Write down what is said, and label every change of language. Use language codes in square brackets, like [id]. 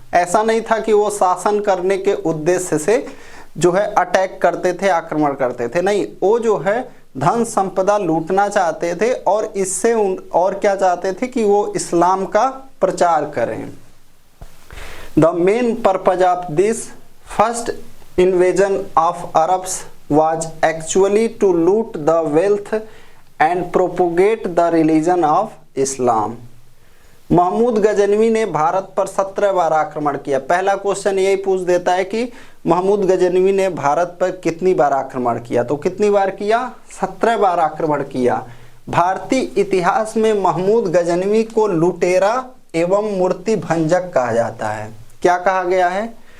[hi] ऐसा नहीं था कि वो शासन करने के उद्देश्य से जो है अटैक करते थे, आक्रमण करते थे, नहीं, वो जो है धन संपदा लूटना चाहते थे और इससे और क्या चाहते थे कि वो इस्लाम का प्रचार करें। [en] The main purpose of this first invasion of Arabs was actually to loot the wealth and propagate the religion of Islam. [hi] Mahmood Ghaznavi ने भारत पर 17 बार आक्रमण किया। पहला क्वेश्चन यही पूछ देता है कि महमूद गजनवी ने भारत पर कितनी बार आक्रमण किया, तो कितनी बार किया? 17 बार आक्रमण किया। भारतीय इतिहास में महमूद गजनवी को लुटेरा एवं मूर्ति भंजक कहा जाता है। क्या कहा गया है?